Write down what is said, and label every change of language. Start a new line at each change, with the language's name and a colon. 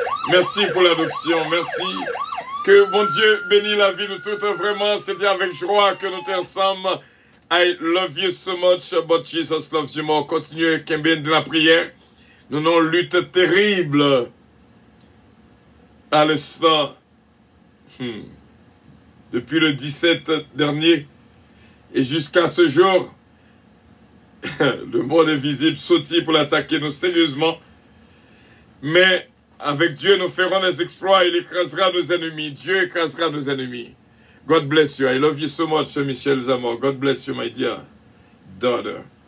French: Merci pour l'adoption, merci. Que bon Dieu bénisse la vie de toutes. Vraiment, c'était avec joie que nous sommes ensemble.
English: I love you so much, but Jesus loves you more.
French: Continuez, Kembén, de la prière. Nous avons une lutte terrible à l'instant. Depuis le 17 dernier et jusqu'à ce jour, le monde invisible sautille pour l'attaquer nous sérieusement. Mais avec Dieu, nous ferons des exploits. Il écrasera nos ennemis. Dieu écrasera nos ennemis.
English: God bless you. I love you so much, Michel Zamor. God bless you, my dear daughter.